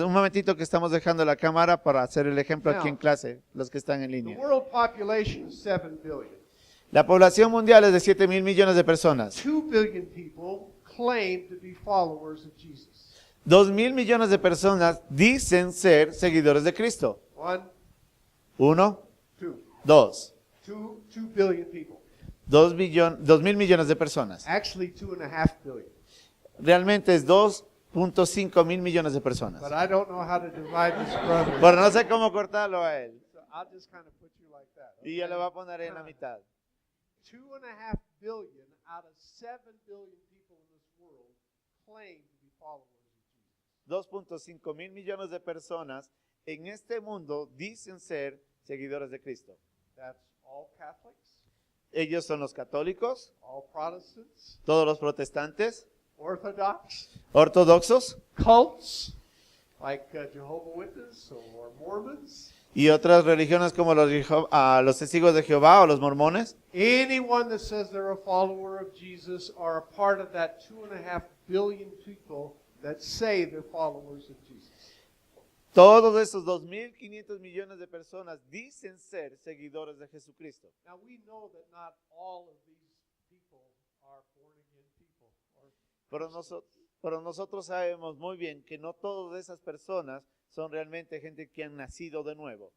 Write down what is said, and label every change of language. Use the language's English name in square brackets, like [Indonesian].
[Spanish] Un momentito que estamos dejando la cámara para hacer el ejemplo aquí en clase, los que están en [English] The [Spanish] línea. [English] world population is 7 billion. [Spanish] La población mundial es de 7,000 millones de personas. [English] 2 billion people claim to be followers of Jesus. [Spanish] 2,000 millones de personas dicen ser seguidores de Cristo. [English] 1, 2. 2 billion people. [Spanish] 2,000 millones de personas. [English] Actually, 2.5 billion. [Spanish] Realmente es 2.5 mil millones de personas. [English] But I don't know how to divide this brother. [Spanish] Pero no sé cómo cortarlo a él. [English] So I'll just kind of put you like that. [Spanish] Y yo le voy a poner en la mitad. [English] 2.5 billion out of 7 billion people in this world claim to be followers of Jesus. [Spanish] 2.5 mil millones de personas en este mundo dicen ser seguidores de Cristo. [English] That's all Catholics, [Spanish] Ellos son los católicos, [English] all Protestants, [Spanish] todos los protestantes, [English] Orthodox, [Spanish] ortodoxos [English] cults like Jehovah's Witnesses or Mormons. [Spanish] y otras religiones como los testigos de Jehová o los mormones. [English] Anyone that says they're a follower of Jesus are a part of that 2.5 billion people that say they're followers of Jesus. [Spanish] Todos esos 2.500 millones de personas dicen ser seguidores de Jesucristo. [English] Now we know that not all of these people are born again people. [Spanish] Pero nosotros sabemos muy bien que no todas esas personas son realmente gente que han nacido de nuevo.